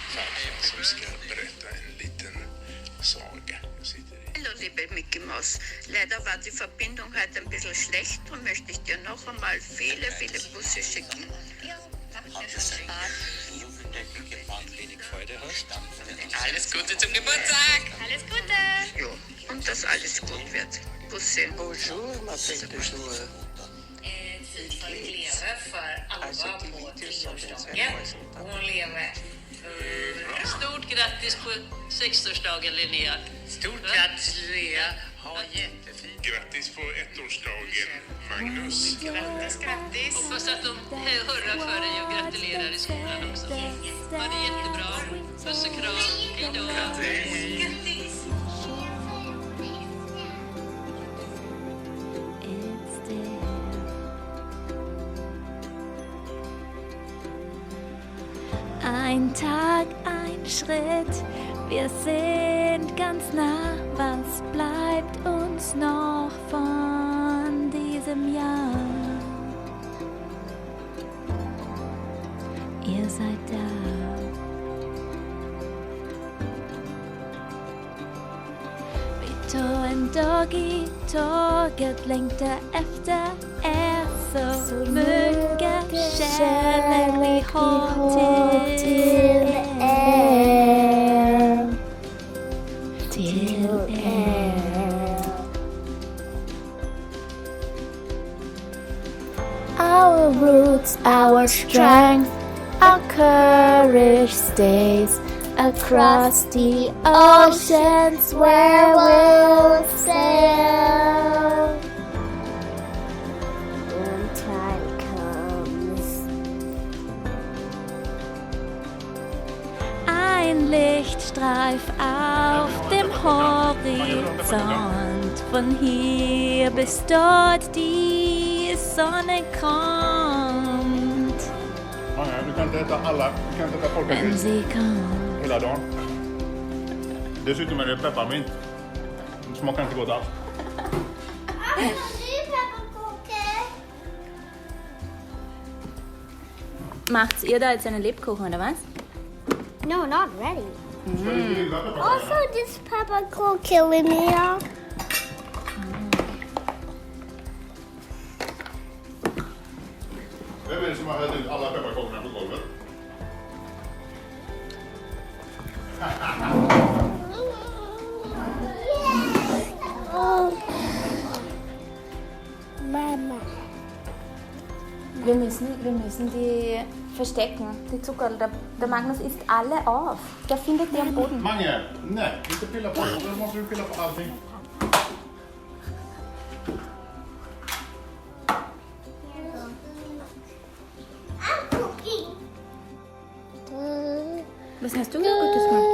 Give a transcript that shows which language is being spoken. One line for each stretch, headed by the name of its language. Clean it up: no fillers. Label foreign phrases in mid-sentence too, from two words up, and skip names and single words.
German: Hallo liebe Mickey Maus, leider war die Verbindung heute ein bisschen schlecht und möchte ich dir noch einmal viele, viele Busse schicken. Ja, macht mir schon Spaß. Alles Gute zum Geburtstag. Alles Gute! Ja, und dass alles gut wird. Busse.
French: Bonjour, ma belle de jour.
Swedish: Tid för att leva för allvar på Ja, hon lever. Stort grattis på 60-årsdagen, Linnea. Stort grattis Linnea. Ha jättefint. Grattis på ettårsdagen, Magnus. Grattis. Hoppas att de hurrar för dig och gratulerar i skolan också. Ha det jättebra. Puss och kram. Hej då. Grattis.
German: Ein Tag, ein Schritt, wir sind ganz nah. Was bleibt uns noch von diesem Jahr? Ihr seid da.
Swedish: Vi tog en dag i tåget, längtar efter så mycket kärlek vi har till er. Till er.
English: Our roots, our strength, our courage stays across the oceans where we'll sail. When time comes.
German: Ein Lichtstreif auf dem Horizont. Von hier bis dort die Sonne kommt.
Swedish: Ja, du kan inte äta alla, du kan inte äta
German: Wenn folkakris sie kommt.
Swedish: hela dagen. Dessutom är det pepparmint. Det smakar inte gott alls.
German: Macht ihr da jetzt einen Lebkuchen oder was?
English: No, not ready.
Swedish: Ska du grilla pepparkakorna?
English: Also, this peppercorn killing me.
Swedish: Vem är det som har hällt ut alla pepparkakorna på golvet?
German: Mama. Wir müssen die verstecken, die Zuckerl. Der Magnus isst alle auf. Der findet die am Boden.
Swedish: Mange, nej, inte pilla på det. Då måste du pilla på allting.
English: I'm cooking.
German: Was hast du da Gutes gemacht?